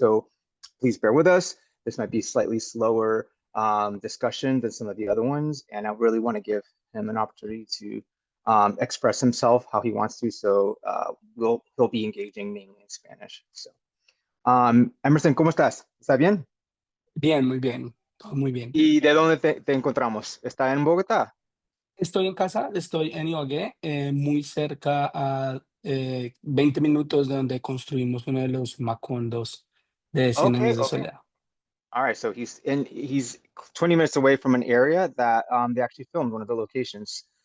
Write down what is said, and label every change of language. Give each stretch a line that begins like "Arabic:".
English: So please bear with us. This might be slightly slower discussion than some of the other ones, and I really want to give him an opportunity to express himself how he wants to. So he'll be engaging mainly in Spanish.
Spanish: So, Emerson, ¿cómo estás? ¿Está bien? Bien, muy bien, todo muy bien. ¿Y de dónde te encontramos? ¿Está en Bogotá? Estoy en casa, estoy en Ibagué, muy cerca a 20 minutos de donde construimos uno de los macondos de Cien
English: Okay,
Spanish: Años de
English: okay.
Spanish: Soledad.
English: All right, so he's 20 minutes away from an area that they actually filmed one of the locations.